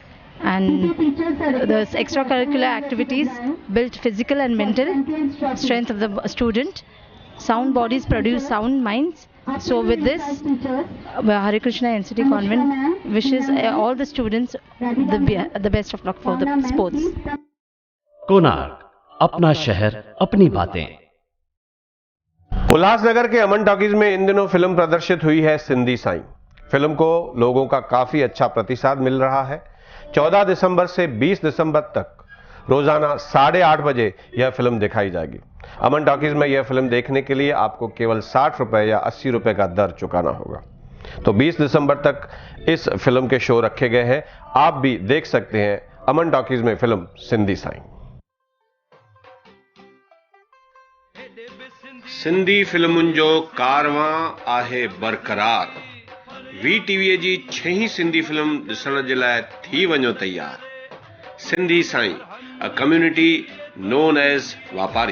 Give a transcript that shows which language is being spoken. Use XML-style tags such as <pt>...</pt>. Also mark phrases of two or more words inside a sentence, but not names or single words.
<en>And the extracurricular activities build physical and mental strength of the student. Sound bodies produce sound minds. So with this, Hare Krishna NCT Convent wishes all the students the best of luck for the sports.</en> <hi>कोणार्क, अपना शहर अपनी बातें। उल्लासनगर के अमन टॉकीज में इन दिनों फिल्म प्रदर्शित हुई है सिंधी साईं। फिल्म को लोगों का काफी अच्छा प्रतिसाद मिल रहा है। 14 दिसंबर से 20 दिसंबर तक रोजाना 8:30 बजे यह फिल्म दिखाई जाएगी। अमन टॉकीज में यह फिल्म देखने के लिए आपको केवल 60 रुपए या 80 रुपए का दर चुकाना होगा। तो 20 दिसंबर तक इस फिल्म के शो रखे गए हैं। आप भी देख सकते हैं अमन टॉकीज में फिल्म सिंधी साईं।</hi> <sd>सिंधी फिल्मुनि जो कारवां आहे बरक़रार। वीटीवीअ जी 6हीं सिंधी फिल्म ॾिसण जे लाइ थी वञो तैयार। सिंधी साईं,</sd> <en>A community known as Vapari.</en>